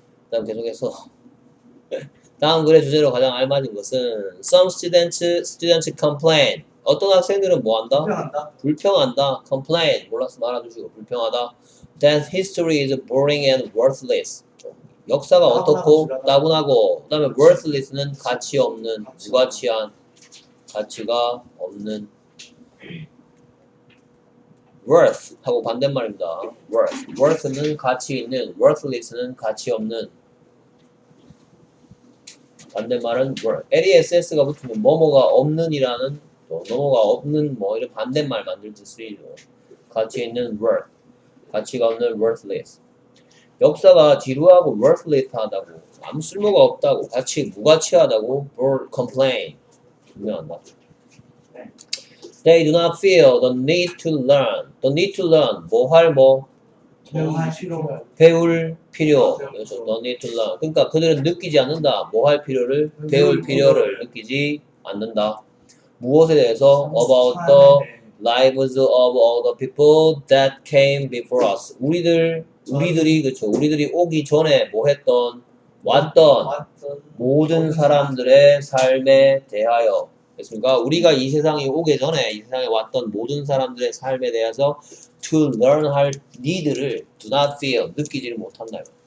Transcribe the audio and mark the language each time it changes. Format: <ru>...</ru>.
<ko>다음 계속해서 다음 글의 주제로 가장 알맞은 것은</ko> <en>some students complain.</en> <ko>어떤 학생들은 뭐한다? 불평한다. complain. 몰랐으면 알아두시고 불평하다.</ko> <en>that history is boring and worthless.</en> <ko>역사가 어떻고 따분하고 그 다음에 worthless는 가치 없는 무가치한 가치가 없는 worth 하고 반대말입니다. worth는 가치 있는, worthless는 가치 없는. 반대말은 worth. LESS가 붙으면 뭐뭐가 없는이라는 뭐뭐가 없는 이런 반대말 만들 때 쓰이죠. 가치 있는 worth, 가치가 없는 worthless. 역사가 지루하고 worthless하다고, 아무 쓸모가 없다고, 무가치하다고 complain. 분명한다.</ko> <en>They do not feel the need to learn. The need to learn.</en> <ko>배울 필요. 배울 필요. 그렇죠.</ko> <en>No need to learn.</en> <ko>그러니까 그들은 느끼지 않는다. 뭐 할 필요를? 배울 필요를 느끼지 않는다. 무엇에 대해서?</ko> <en>About the lives of all the people that came before us.</en> <ko>우리들이, 그쵸. 우리들이 오기 전에 뭐 했던, 왔던 모든 사람들의 삶에 대하여. 됐습니까? 우리가 이 세상에 오기 전에 이 세상에 왔던 모든 사람들의 삶에 대해서</ko> <en>to learn</en> <ko>할 need를</ko> <en>do not feel,</en> <ko>느끼지를 못한다.</ko>